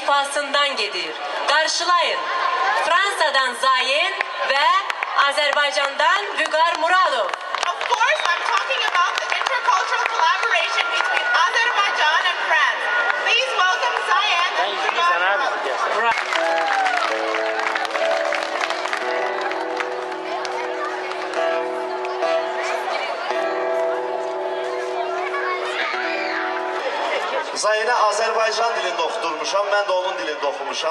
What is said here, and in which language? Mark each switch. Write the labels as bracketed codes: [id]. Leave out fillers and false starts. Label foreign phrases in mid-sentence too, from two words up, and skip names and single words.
[az] arxasından gedir. Qarşılayın. Fransadan Zayin və Azərbaycandan Vüqar Muradov. [en] Of course, I'm talking about the intercultural collaboration between Azerbaijan and France. Please welcome Zayin and Vüqar. [az] Zayinə Azərbaycan dilində oxudurmuşam, mən də onun dilində oxumuşam.